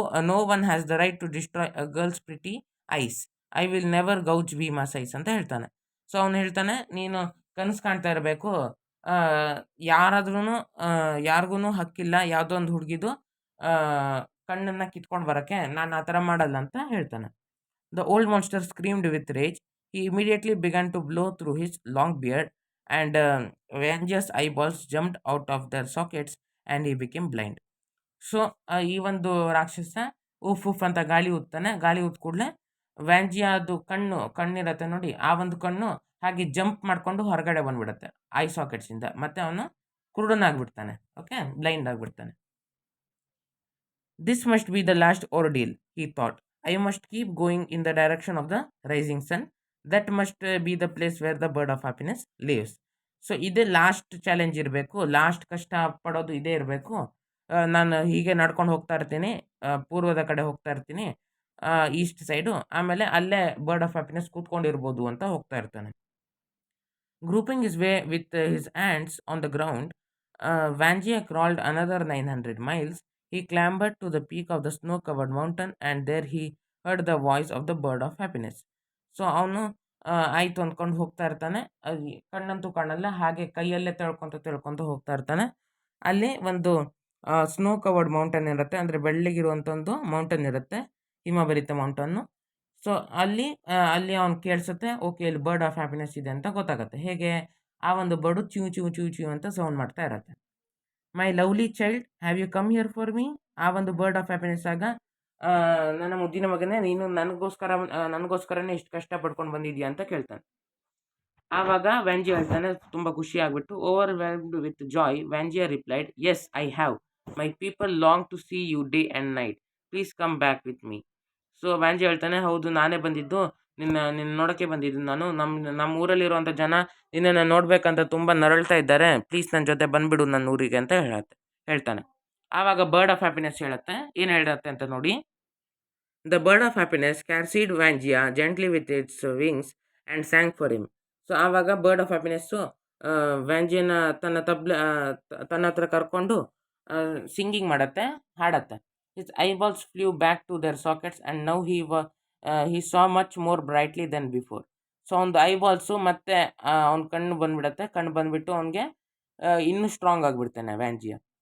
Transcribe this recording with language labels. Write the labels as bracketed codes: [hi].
[en] No one has the right to destroy a girl's pretty eyes. I will never gouge Bheema's eyes [kn] ಅಂತ ಹೇಳ್ತಾನೆ. So ಅವನು ಹೇಳ್ತಾನೆ, ನೀನು ಕನಸು ಕಾಣ್ತಾ ಇರಬೇಕು, ಯಾರಾದ್ರೂ ಯಾರಿಗೂ ಹಕ್ಕಿಲ್ಲ ಯಾವುದೋ ಒಂದು ಹುಡುಗಿದು ಕಣ್ಣನ್ನು ಕಿತ್ಕೊಂಡು ಬರೋಕ್ಕೆ, ನಾನು ಆ ಥರ ಮಾಡಲ್ಲ ಅಂತ ಹೇಳ್ತಾನೆ. [en] The old monster screamed with rage. He immediately began to blow through his long beard, and Vangia's eyeballs jumped out of their sockets, and he became blind. [kn] So ಈ ಒಂದು ರಾಕ್ಷಸ ಉಫ್ ಉಫ್ ಅಂತ ಗಾಳಿ ಊದ್ತಾನೆ. ಗಾಳಿ ಊದ್ ಕೂಡಲೇ ವ್ಯಾಂಜಿಯಾದು ಕಣ್ಣಿರತ್ತೆ ನೋಡಿ, ಆ ಒಂದು ಕಣ್ಣು ಹಾಗೆ ಜಂಪ್ ಮಾಡಿಕೊಂಡು ಹೊರಗಡೆ ಬಂದ್ಬಿಡುತ್ತೆ ಐ ಸಾಕೆಟ್ಸಿಂದ. ಮತ್ತೆ ಅವನು ಕುರುಡನಾಗ್ಬಿಡ್ತಾನೆ. ಓಕೆ, ಬ್ಲೈಂಡ್ ಆಗಿಬಿಡ್ತಾನೆ. [en] This must be the last ordeal, he thought. I must keep going in the direction of the rising sun. That must be the place where the bird of happiness lives. [kn] So ಇದೇ last challenge ಇರಬೇಕು, last ಕಷ್ಟ ಪಡೋದು ಇದೇ ಇರಬೇಕು. ನಾನು ಹೀಗೆ ನಡ್ಕೊಂಡು ಹೋಗ್ತಾ ಇರ್ತೀನಿ, ಪೂರ್ವದ ಕಡೆ ಹೋಗ್ತಾ ಇರ್ತೀನಿ, ಈಸ್ಟ್ ಸೈಡು. ಆಮೇಲೆ ಅಲ್ಲೇ ಬರ್ಡ್ ಆಫ್ ಹ್ಯಾಪಿನೆಸ್ ಕೂತ್ಕೊಂಡಿರ್ಬೋದು ಅಂತ ಹೋಗ್ತಾ ಇರ್ತಾನೆ. [en] Grouping his way with his hands on the ground, Wangia crawled another 900 miles. He clambered to the peak of the snow-covered mountain, and there he heard the voice of the bird of happiness. [kn] So ಅವನು ಆಯ್ತು ಅಂದ್ಕೊಂಡು ಹೋಗ್ತಾ ಇರ್ತಾನೆ. ಕಣ್ಣಂತೂ ಕಾಣಲ್ಲ, ಹಾಗೆ ಕೈಯಲ್ಲೇ ತಿಳ್ಕೊತ ಹೋಗ್ತಾ ಇರ್ತಾನೆ. ಅಲ್ಲಿ ಒಂದು ಸ್ನೋ ಕವರ್ಡ್ ಮೌಂಟೇನ್ ಇರುತ್ತೆ, ಅಂದರೆ ಬೆಳ್ಳಗಿರುವಂಥ ಒಂದು ಮೌಂಟೇನ್ ಇರುತ್ತೆ, ಹಿಮಭರಿತ ಮೌಂಟನ್ನು. ಸೊ ಅಲ್ಲಿ ಅವ್ನು ಕೇಳಿಸುತ್ತೆ, ಓಕೆ ಇಲ್ಲಿ ಬರ್ಡ್ ಆಫ್ ಹ್ಯಾಪಿನೆಸ್ ಇದೆ ಅಂತ ಗೊತ್ತಾಗುತ್ತೆ. ಹೇಗೆ? ಆ ಒಂದು bird chew chew chew chew ಅಂತ ಸೌಂಡ್ ಮಾಡ್ತಾ ಇರುತ್ತೆ. [en] My lovely child, have you come here for me? [kn] ಆ ಒಂದು ಬರ್ಡ್ ಆಫ್ ಹ್ಯಾಪಿನೆಸ್ ಆಗ, ನನ್ನ ಮುದ್ದಿನ ಮಗನೇ, ನೀನು ನನಗೋಸ್ಕರನೇ ಇಷ್ಟು ಕಷ್ಟ ಪಡ್ಕೊಂಡು ಬಂದಿದ್ಯಾ ಅಂತ ಕೇಳ್ತಾನೆ. ಆವಾಗ ವ್ಯಾಂಜಿಯಾ ಹೇಳ್ತಾನೆ, ತುಂಬ ಖುಷಿ ಆಗಿಬಿಟ್ಟು, [en] Overwhelmed with joy, Vanjia replied, yes I have. My people long to see you day and night. Please come back with me. [kn] So ವ್ಯಾಂಜಿಯಾ ಹೇಳ್ತಾನೆ, ಹೌದು ನಾನೇ ಬಂದಿದ್ದು, ನಿನ್ನ ನೋಡೋಕ್ಕೆ ಬಂದಿದ್ದು ನಾನು. ನಮ್ಮ ಊರಲ್ಲಿರುವಂಥ ಜನ ನಿನ್ನನ್ನು ನೋಡಬೇಕಂತ ತುಂಬ ನರಳ್ತಾ ಇದ್ದಾರೆ. ಪ್ಲೀಸ್ ನನ್ನ ಜೊತೆ ಬಂದುಬಿಡು ನನ್ನ ಊರಿಗೆ ಅಂತ ಹೇಳ್ತಾನೆ. ಆವಾಗ ಬರ್ಡ್ ಆಫ್ ಹ್ಯಾಪಿನೆಸ್ ಹೇಳುತ್ತೆ, ಏನು ಹೇಳುತ್ತೆ ಅಂತ ನೋಡಿ. [en] The bird of happiness carried Wangia gently with its wings and sang for him. [kn] So ಆವಾಗ ಬರ್ಡ್ ಆಫ್ ಹ್ಯಾಪಿನೆಸ್ಸು ವ್ಯಾಂಜಿಯನ ತನ್ನ ಹತ್ರ ಕರ್ಕೊಂಡು ಸಿಂಗಿಂಗ್ ಮಾಡುತ್ತೆ, ಹಾಡತ್ತೆ. [en] His eyeballs flew back to their sockets and now he saw much more brightly than before. [kn] So ಒಂದು ಐಬಾಲ್ಸು ಮತ್ತೆ ಅವ್ನ ಕಣ್ಣು ಬಂದುಬಿಟ್ಟು ಅವನಿಗೆ ಇನ್ನೂ ಸ್ಟ್ರಾಂಗ್ ಆಗಿಬಿಡ್ತಾನೆ ವ್ಯಾಂಜಿಯಾ.